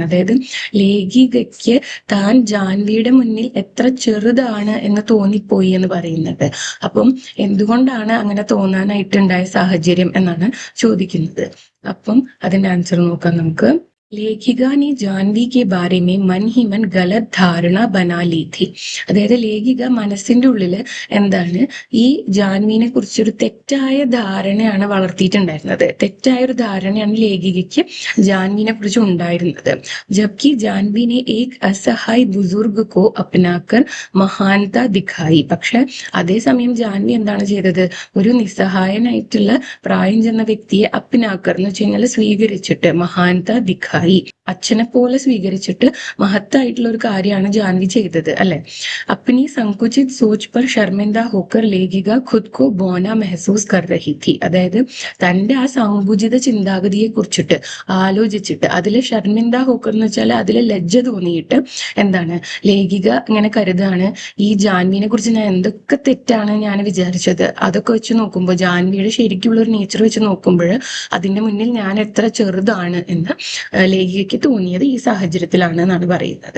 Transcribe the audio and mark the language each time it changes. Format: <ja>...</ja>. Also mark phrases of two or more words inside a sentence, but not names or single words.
<ml>അതായത് ലേഖികയ്ക്ക് താൻ ജാൻവിയുടെ മുന്നിൽ എത്ര ചെറുതാണ് എന്ന് തോന്നിപ്പോയി എന്ന് പറയുന്നത്. അപ്പം എന്തുകൊണ്ടാണ് അങ്ങനെ തോന്നാനായിട്ടുണ്ടായ സാഹചര്യം എന്നാണ് ചോദിക്കുന്നത്. അപ്പം അതിന്റെ ആൻസർ നോക്കാം നമുക്ക്.</ml> <hi>ലേഖിക ने ജാൻവി के बारे में मन ही मन गलत धारणा बना ली थी,</hi> <ml>അതായത് ലേഖിക മനസ്സിന്റെ ഉള്ളില് എന്താണ് ഈ ജാൻവിനെ കുറിച്ചൊരു തെറ്റായ ധാരണയാണ് വളർത്തിയിട്ടുണ്ടായിരുന്നത്. തെറ്റായ ഒരു ധാരണയാണ് ലേഖികയ്ക്ക് ജാൻവിനെ കുറിച്ച് ഉണ്ടായിരുന്നത്.</ml> <hi>ജബ്കി ജാൻവി ने एक असहाय बुजुर्ग को अपनाकर महानता दिखाई,</hi> <ml>പക്ഷെ അതേസമയം ജാൻവി എന്താണ് ചെയ്തത്, ഒരു നിസ്സഹായനായിട്ടുള്ള പ്രായം ചെന്ന വ്യക്തിയെ അപ്നാക്കർ എന്ന് വെച്ച് കഴിഞ്ഞാൽ സ്വീകരിച്ചിട്ട്</ml> <hi>महानता दिखाई,</hi> <ml>അച്ഛനെ പോലെ സ്വീകരിച്ചിട്ട് മഹത്തായിട്ടുള്ള ഒരു കാര്യമാണ് ജാൻവി ചെയ്തത് അല്ലെ.</ml> <hi>अपनी संकुचित सोच पर शर्मिंदा होकर लेखिका खुद को बौना महसूस कर रही थी,</hi> <ml>അതായത് തന്റെ ആ സങ്കുചിത ചിന്താഗതിയെ കുറിച്ചിട്ട് ആലോചിച്ചിട്ട് അതില്</ml> <hi>शर्मिंदा होकर</hi> <ml>എന്ന് വെച്ചാൽ അതില് ലജ്ജ തോന്നിയിട്ട് എന്താണ് ലേഖിക ഇങ്ങനെ കരുതാണ് ഈ ജാൻവിനെ കുറിച്ച് ഞാൻ എന്തൊക്കെ തെറ്റാണ് ഞാൻ വിചാരിച്ചത്, അതൊക്കെ വെച്ച് നോക്കുമ്പോൾ ജാൻവിയുടെ ശരിക്കുള്ള ഒരു നേച്ചർ വെച്ച് നോക്കുമ്പോൾ അതിന്റെ മുന്നിൽ ഞാൻ എത്ര ചെറുതാണ് എന്ന് ലേഖികയ്ക്ക് തോന്നിയത് ഈ സാഹചര്യത്തിലാണ് എന്നാണ് പറയുന്നത്.</ml>